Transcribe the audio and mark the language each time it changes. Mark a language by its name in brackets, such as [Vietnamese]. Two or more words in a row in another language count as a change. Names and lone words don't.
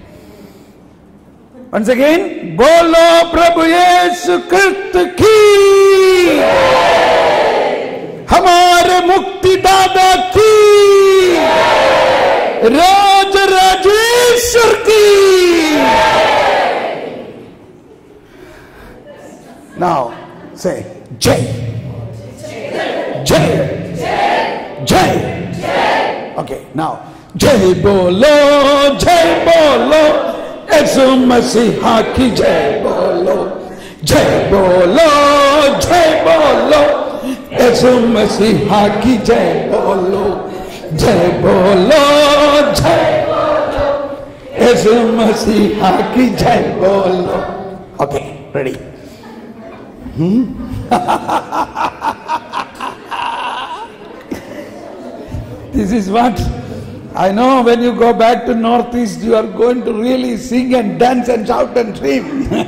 [English] Once again, [Hindi] बोलो प्रभु यीशु क्राइस्ट की, हमारे मुक्ति दादा की, राज राजेश्वर की. [English] Now say Jai. [Hindi] जय। जय. [English] Okay, now [Hindi] जय बोलो, जय बोलो, यीशु मसीहा की जय बोलो, जय बोलो, जय बोलो, यीशु मसीहा की जय बोलो, जय बोलो, जय बोलो, यीशु मसीहा की जय बोलो. [English] Okay, ready? This is what I know. When you go back to Northeast, you are going to really sing and dance and shout and scream.